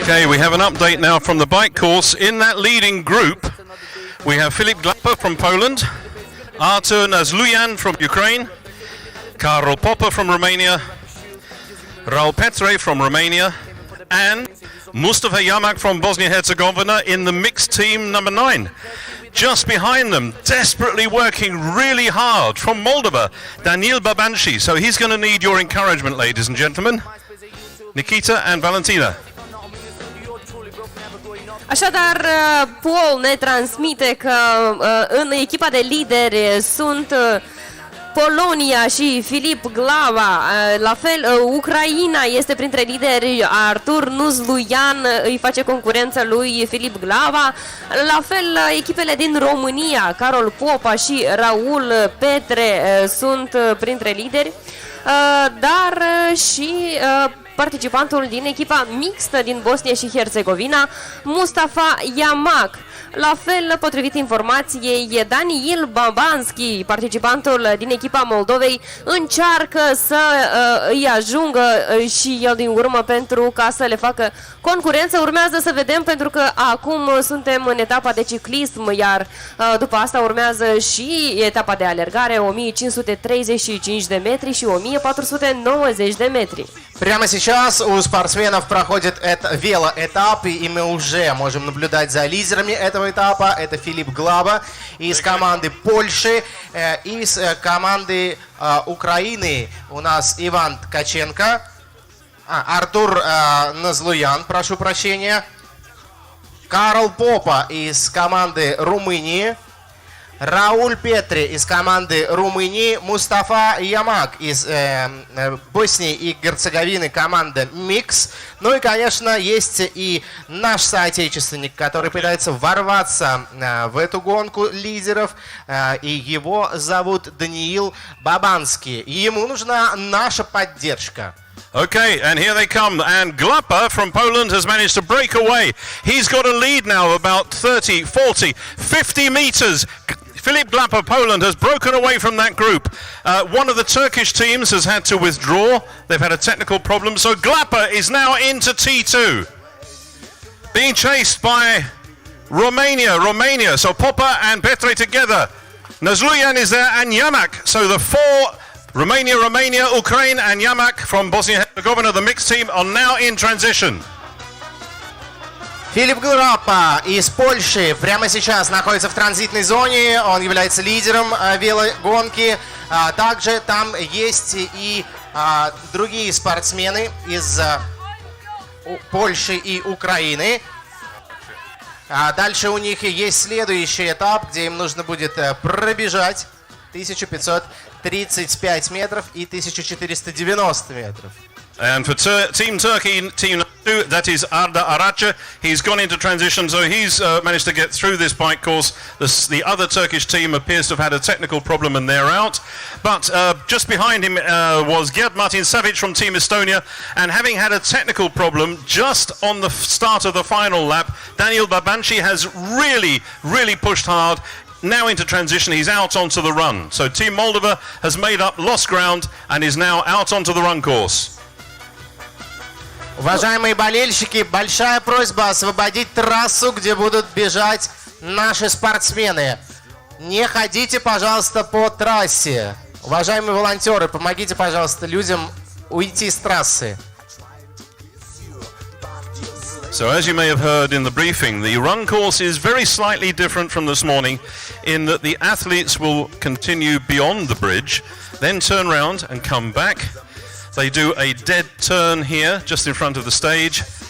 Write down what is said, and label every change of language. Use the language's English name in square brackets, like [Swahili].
[English] Okay, we have an update now from the bike course. In that leading group, we have Filip Glapa from Poland, Artur Nazluyan from Ukraine, Karol Popper from Romania, Raul Petre from Romania, and Mustafa Yamak from Bosnia-Herzegovina in the mixed team number 9. Just behind them, desperately working really hard from Moldova, Daniil Babanshi. So he's going to need your encouragement, ladies and gentlemen. Nikita and Valentina. [Romanian] Așadar, Paul ne transmite că în echipa de lideri sunt Polonia și Filip Glava. La fel, Ucraina este printre lideri. Artur Nazluyan îi face concurență lui Filip Glava. La fel, echipele din România, Karol Popa și Raul Petre sunt printre lideri. Dar și participantul din echipa mixtă din Bosnia și Herțegovina, Mustafa Yamak. La fel, potrivit informației, Daniil Babanski, participantul din echipa Moldovei, încearcă să îi ajungă și el din urmă pentru ca să le facă concurență. Urmează să vedem, pentru că acum suntem în etapa de ciclism, iar după asta urmează și etapa de alergare, 1535 de metri și 1490 de metri. [Russian] Прямо сейчас у спортсменов проходит велоэтап, и мы уже можем наблюдать за лидерами этого этапа. Это Филипп Глаба из команды Польши, из команды Украины у нас Иван Ткаченко, Артур Назлуян, прошу прощения, Карл Попа из команды Румынии, Рауль Петри из команды Румынии, Мустафа Ямак из Боснии и Герцеговины, команда Микс. Ну и, конечно, есть и наш соотечественник, который пытается ворваться в эту гонку лидеров. И его зовут Даниил Бабанский. Ему нужна наша поддержка. [English] Okay, and here they come. And Glapa from Poland has managed to break away. He's got a lead now of about 30, 40, 50 meters. Filip Glapa, Poland, has broken away from that group. One of the Turkish teams has had to withdraw. They've had a technical problem. So Glapa is now into T2. Being chased by Romania. So Popper and Petre together. Nazluyan is there and Yamak. So the 4, Romania, Ukraine and Yamak from Bosnia-Herzegovina, the mixed team, are now in transition. [Russian] Филипп Глапа из Польши прямо сейчас находится в транзитной зоне. Он является лидером велогонки. Также там есть и другие спортсмены из Польши и Украины. Дальше у них есть следующий этап, где им нужно будет пробежать 1535 метров и 1490 метров. [English] And for Team Turkey, Team 2, that is Arda Aracha. He's gone into transition, so he's managed to get through this bike course. The other Turkish team appears to have had a technical problem and they're out. But just behind him was Gerd Martin Savic from Team Estonia. And having had a technical problem just on the start of the final lap, Daniil Babanshi has really pushed hard. Now into transition, he's out onto the run. So Team Moldova has made up lost ground and is now out onto the run course. [Russian] Уважаемые болельщики, большая просьба освободить трассу, где будут бежать наши спортсмены. Не ходите, пожалуйста, по трассе. Уважаемые волонтеры, помогите, пожалуйста, людям уйти с трассы. [English] So as you may have heard in the briefing, the run course is very slightly different from this morning in that the athletes will continue beyond the bridge, then turn round and come back. They do a dead turn here just in front of the stage